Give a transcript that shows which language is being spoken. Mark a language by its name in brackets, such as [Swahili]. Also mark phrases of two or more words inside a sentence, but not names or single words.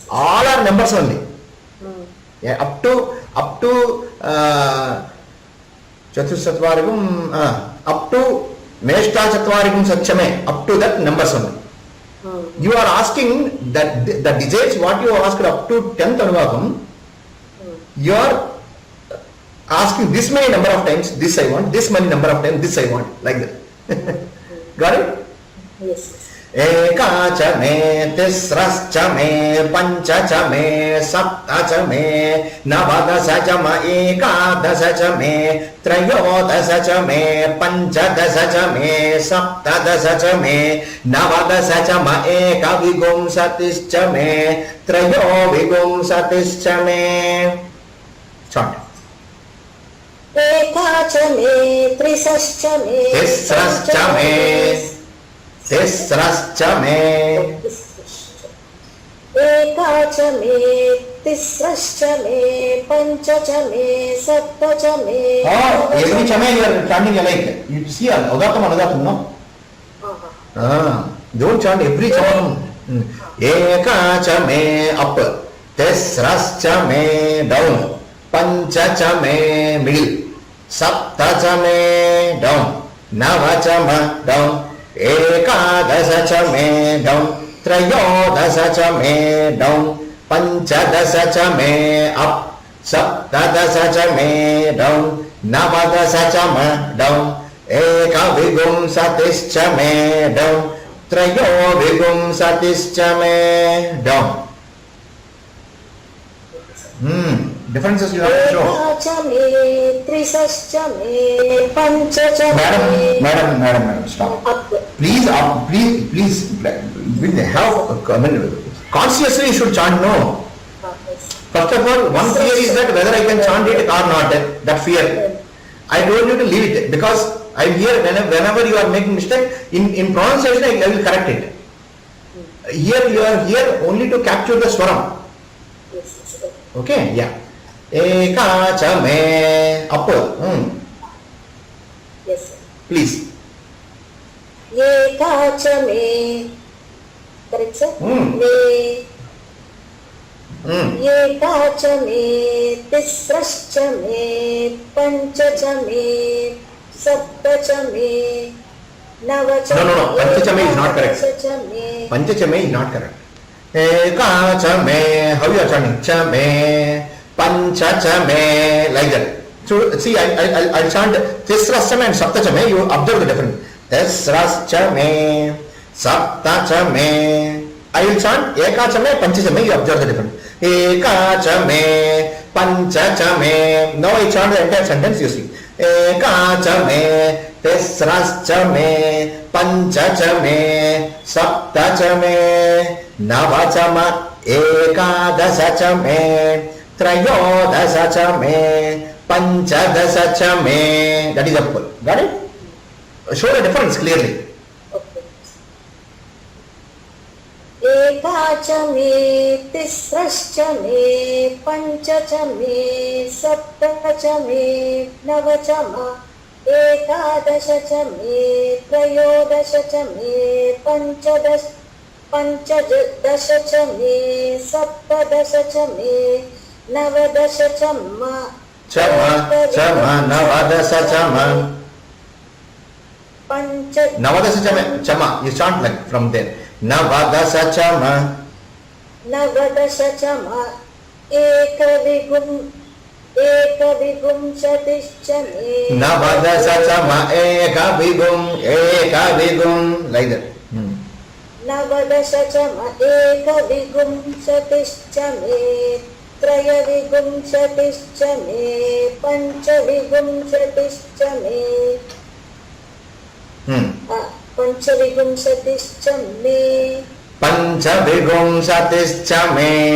[English] All are numbers only. Yeah, up to Chatusatvarigam, up to Meshta Chatvarigam Satchame, up to that numbers only. You are asking that the desires what you asked up to 10th Anuvakam, you are asking this many number of times, this I want, this many number of times, this I want, like that. Got it? Yes. [Sanskrit] एका च मे, तिस्रश्च मे, पञ्च च मे, सप्त च मे, नवदश च मे, एकादश च मे, त्रयोदश च मे, पञ्चदश च मे, सप्तदश च मे, नवदश च मे, एकविꣳ शतिश्च मे, त्रयोविꣳ शतिश्च मे. [English] Chant. [Sanskrit] एका च मे, तिस्रश्च मे, तिस्रश्च मे, तिस्रश्च मे. एका च मे, तिस्रश्च मे, पञ्च च मे, सप्त च मे. [English] Every chame you are chanting alike. You see, [Sanskrit] उदात्तम् अनुदात्तम्, [English] no? Don't chant every chame. [Sanskrit] एका च मे up, तिस्रश्च मे down, पञ्च च मे middle, सप्त च मे down, नव च मे down, एकादश च मे down, त्रयोदश च मे down, पञ्चदश च मे up, सप्तदश च मे down, नवदश च मे down, एकविꣳ शतिश्च मे down, त्रयोविꣳ शतिश्च मे down. [English] Differences you have to show. [Sanskrit] एका च मे, तिस्रश्च मे, पञ्च च मे. [English] Madam, stop. Up. Please, with the help, I mean, consciously you should chant no. First of all, one fear is that whether I can chant it or not, that fear. I told you to leave it because I am here whenever you are making mistake, in pronunciation I will correct it. Here you are here only to capture the swaram. Yes. Okay, yeah. [Sanskrit] एका च मे [English] up. Yes, sir. Please. [Sanskrit] एका च मे. [English] Correct, sir? [Sanskrit] Me. एका च मे, तिस्रश्च मे, पञ्च च मे, सप्त च मे, नव च मे. [English] No. [Sanskrit] पञ्च च मे [English] is not correct. [Sanskrit] पञ्च च मे. पञ्च च मे [English] is not correct. [Sanskrit] एका च मे, [English] how you are chanting? [Sanskrit] च मे, पञ्च च मे, [English] like that. So see, I'll chant [Sanskrit] तिस्रश्च मे [English] and [Sanskrit] सप्त च मे. [English] You observe the difference. [Sanskrit] तिस्रश्च मे, सप्त च मे. [English] I will chant [Sanskrit] एका च मे, पञ्च च मे. [English] You observe the difference. [Sanskrit] एका च मे, पञ्च च मे. [English] Now I chant the entire sentence. You see. [Sanskrit] एका च मे, तिस्रश्च मे, पञ्च च मे, सप्त च मे, नव च मे, एकादश च मे, त्रयोदश च मे, पञ्चदश च मे. [English] That is up. Got it? Show the difference clearly. Okay. [Sanskrit] एका च मे, तिस्रश्च मे, पञ्च च मे, सप्त च मे, नव च मे, एकादश च मे, त्रयोदश च मे, पञ्चदश च मे, सप्तदश च मे, नवदश च मे. च मे, नवदश च मे. नवदश च मे, च मे. [English] You chant like from there. [Sanskrit] नवदश च मे. नवदश च मे, एकविꣳ शतिश्च मे. नवदश च मे, एकविꣳ, [English] like that. [Sanskrit] नवदशचम एकविंशतिश्च मे त्रयविंशतिश्च मे पञ्चविंशतिश्च मे पञ्चविंशतिश्च मे पञ्चविंशतिश्च मे